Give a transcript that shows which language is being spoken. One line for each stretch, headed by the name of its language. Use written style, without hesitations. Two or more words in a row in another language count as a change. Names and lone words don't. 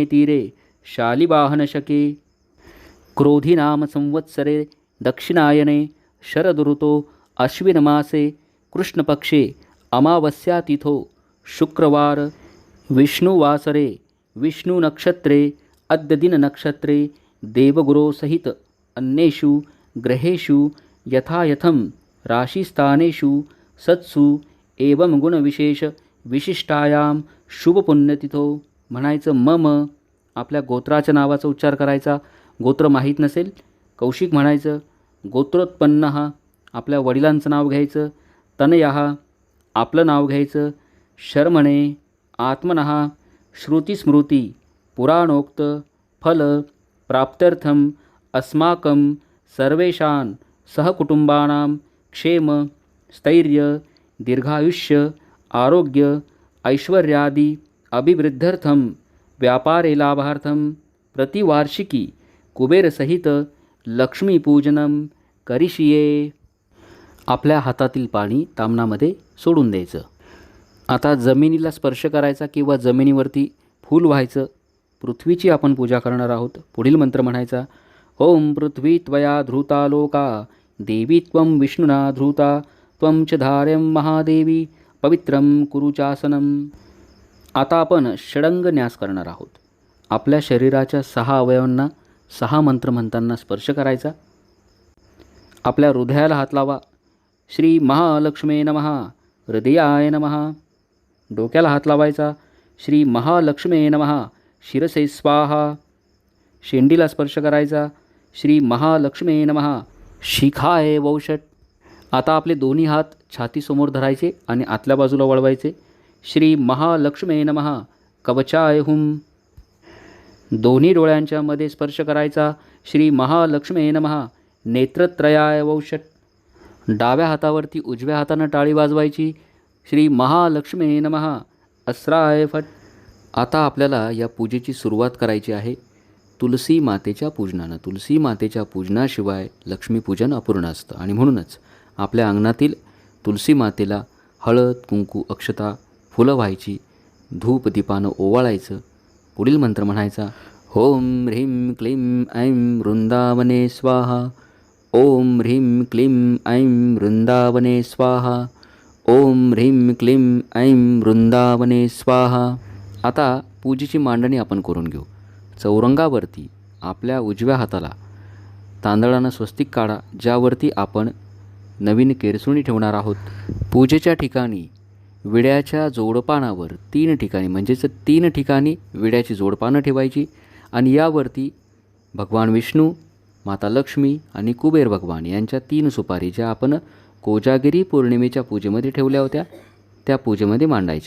Sanskrit: तीरे शालिवाहनशके क्रोधिनाम संवत्सरे दक्षिणायने शरदऋतो अश्विनमासे कृष्णपक्षे अमावस्यातिथो शुक्रवार विष्णुवासरे विष्णुनक्षत्रे अद्य दिननक्षत्रे देवगुरोसहित अन्येषु ग्रहेषु यथायथं राशिस्थानेषु सत्सु एवं गुणविशेष विशिष्टायां शुभपुण्यतिथो.
Marathi: म्हणायचं मम, आपल्या गोत्राच्या नावाचा उच्चार करायचा. गोत्र माहीत नसेल, कौशिक म्हणायचं. गोत्रोत्पन्नः, आपल्या वडिलांचं नाव घ्यायचं. तनयः, आपलं नाव घ्यायचं.
Sanskrit: शर्मणे आत्मनः श्रुतिस्मृती पुराणोक्त फल प्राप्त्यर्थम अस्माकं सर्वेषां सहकुटुंबानां क्षेम स्थैर्य दीर्घायुष्य आरोग्य ऐश्वर्यादि अभिवृद्ध्यर्थम व्यापारे लाभार्थम प्रतिवार्षिकी कुबेरसहित लक्ष्मीपूजनम करिष्ये.
Marathi: आपल्या हातातील पाणी तामणामध्ये सोडून द्यायचं. आता जमिनीला स्पर्श करायचा किंवा जमिनीवरती फूल व्हायचं. पृथ्वीची आपण पूजा करणार आहोत. पुढील मंत्र म्हणायचा.
Sanskrit: ओम पृथ्वी त्वया धृता लोका देवी त्वं विष्णुना धृता त्वं च धार्यं महादेवी पवित्रं कुरु चासनम.
Marathi: आता आपण षडंग न्यास करणार आहोत. आपल्या शरीराच्या 6 अवयवांना 6 मंत्र म्हणताना स्पर्श करायचा. आपल्या हृदयाला हात लावा.
Sanskrit: श्री महालक्ष्मे नमः. हृदयाय नमः.
Marathi: डोक्याला हात लावायचा.
Sanskrit: श्री महालक्ष्मे नमः. शिरसे स्वाहा.
Marathi: शेंडीला स्पर्श करायचा.
Sanskrit: श्री महालक्ष्मे नमः. शिखाय वौषट.
Marathi: आता आपले दोन्ही हात छातीसमोर धरायचे आणि आतल्या बाजूला वळवायचे.
Sanskrit: श्री महालक्ष्मे नमः. कवचाय हुम.
Marathi: दोन्ही डोळ्यांच्या मध्ये स्पर्श करायचा.
Sanskrit: श्री महालक्ष्मे नमः. नेत्रत्रयाय वौषट.
Marathi: डाव्या हातावरती उजव्या हातानं टाळी वाजवायची.
Sanskrit: श्री महालक्ष्मे नमः. अस्राय फट.
Marathi: आता आपल्याला या पूजेची सुरुवात करायची आहे तुलसी मातेच्या पूजनानं. तुलसी मातेच्या पूजनाशिवाय लक्ष्मीपूजन अपूर्ण असतं आणि म्हणूनच आपल्या अंगणातील तुलसी मातेला हळद, कुंकू, अक्षता, फुलं व्हायची, धूप दीपानं ओवाळायचं. पुढील मंत्र म्हणायचा.
Sanskrit: ओम ह्रीं क्लीं ऐं वृंदावने स्वाहा. ओम ह्रीं क्लीं ऐं वृंदावने स्वाहा. ओम ह्रीं क्लीं ऐं वृंदावने स्वाहा.
Marathi: आता पूजेची मांडणी आपण करून घेऊ. चौरंगावरती आपल्या उजव्या हाताला तांदळानं स्वस्तिक काढा, ज्यावरती आपण नवीन केरसुणी ठेवणार आहोत. पूजेच्या ठिकाणी विड्याच्या जोडपानावर 3 ठिकाणी म्हणजेच 3 ठिकाणी विड्याची जोडपानं ठेवायची आणि यावरती भगवान विष्णू, माता लक्ष्मी आणि कुबेर भगवान यांच्या 3 सुपारी ज्या आपण कोजागिरी पौर्णिमेच्या पूजेमध्ये ठेवल्या होत्या त्या पूजेमध्ये मांडायच्या.